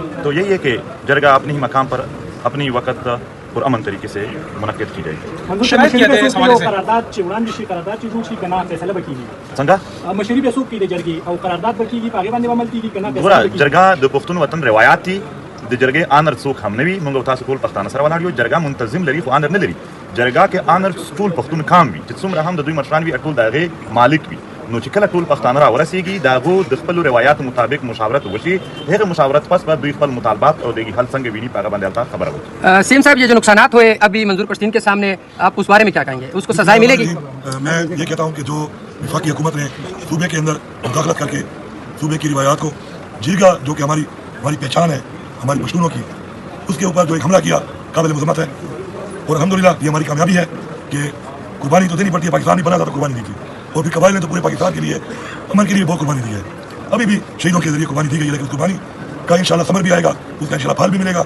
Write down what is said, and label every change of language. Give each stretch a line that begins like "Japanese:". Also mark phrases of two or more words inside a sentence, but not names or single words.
Urdu: تو یہی ہے کہ جرگہ اپنے ہی مقام پر اپنی وقت پرامن طریقے سے منعقد کی جائے گی۔
Pashto: جرگہ د پختون وطن روایات تھی د جرگے آنر څوک هم نه وي، موږ تاسو ټول پښتانه سره ولاړ یو، جرګه منتظم لري خو آنر نه لري، جرګه کې آنر ټول پښتون کام وي چې څومره هم د دوی مشران وي ټول د هغې مالک وي، نو چې کله ټول پښتانه راورسېږي د هغو د خپلو روایاتو مطابق مشاورت وشي، هغه مشاورت پس به دوی خپل مطالبات او د حل څنګه ویني په هغه باندې هلته خبره وکړي۔
Urdu: سیم صاحب، یہ جو نقصانات ہوئے ابھی منظور پشتین کے سامنے، آپ اس بارے میں کیا کہیں گے؟ اس کو سزائیں ملے گی؟ میں یہ کہتا ہوں کہ جو وفاقی حکومت نے صوبے کے اندر مداخلت کر کے صوبے کی روایات کو جرگہ جو کہ ہماری پہچان ہے ہماری پشتونوں کی، اس کے اوپر جو ایک حملہ کیا قابل مذمت ہے، اور الحمدللہ یہ ہماری کامیابی ہے کہ قربانی تو دینی پڑتی ہے، پاکستان نہیں بنا تھا تو قربانی دی تھی، اور پھر قبائل نے تو پورے پاکستان کے لیے امن کے لیے بہت قربانی دی ہے، ابھی بھی شہیدوں کے ذریعے قربانی دی گئی ہے، لیکن اس قربانی کا انشاءاللہ ثمر بھی آئے گا، اس کا انشاءاللہ پھل بھی ملے گا۔